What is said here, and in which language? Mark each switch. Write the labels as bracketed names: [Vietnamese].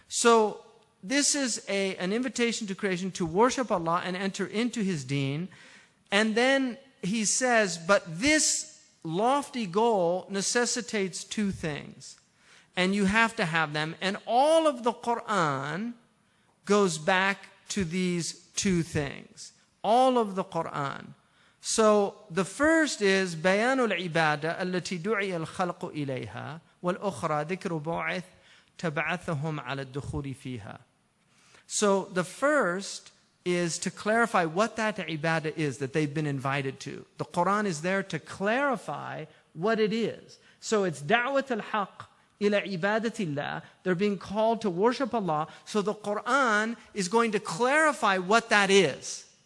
[English] So this is an invitation to creation to worship Allah and enter into His deen. And then He says, but this lofty goal necessitates two things. And you have to have them. And all of the Qur'an goes back to these two things. All of the Qur'an. So the first is [Arabic] بيان العبادة التي دعي الخلق إليها والأخرى ذكر بعث تبعثهم على الدخول فيها. [English] So the first is to clarify what that ibadah is that they've been invited to. The Qur'an is there to clarify what it is. So it's da'wat al-haq ila ibadatillah. They're being called to worship Allah. So the Qur'an is going to clarify what that is.